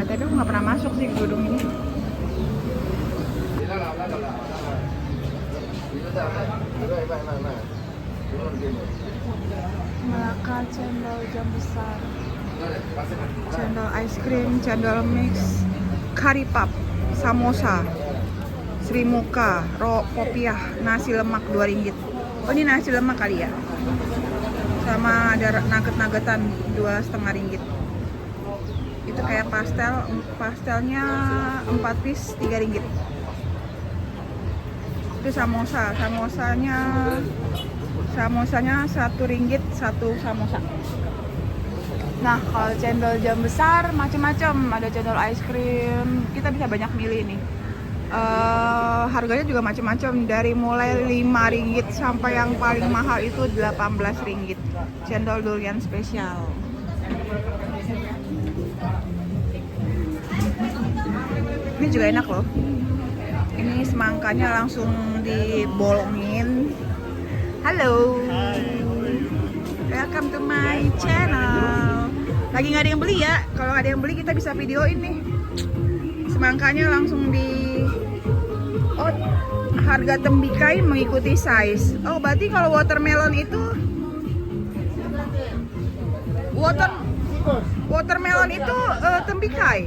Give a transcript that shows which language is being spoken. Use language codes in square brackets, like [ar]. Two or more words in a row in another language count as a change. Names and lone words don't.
[id] Tapi aku nggak pernah masuk sih ke gedung ini. Melaka cendol jam besar, cendol [en] ice cream, [id] cendol mix, [en] curry puff, [id] samosa, srimuka, popiah, nasi lemak 2 ringgit. Oh ini nasi lemak kali ya. Sama ada nugget-nuggetan 2,5 ringgit. Itu kayak pastelnya 4 piece 3 ringgit. Itu samosanya 1 ringgit 1 samosa. Nah kalau cendol jam besar macam-macam, ada cendol [en] ice cream, [id] kita bisa banyak milih nih. Harganya juga macam-macam, dari mulai 5 ringgit sampai yang paling mahal itu 18 ringgit. Cendol durian spesial. Ini juga enak loh. Ini semangkanya langsung dibolongin. Halo. [en] Welcome to my channel. [id] Lagi nggak ada yang beli ya. Kalau ada yang beli kita bisa videoin nih. Semangkanya langsung oh, [ms] harga tembikai mengikuti size. [id] Oh, berarti kalau watermelon itu watermelon itu tembikai.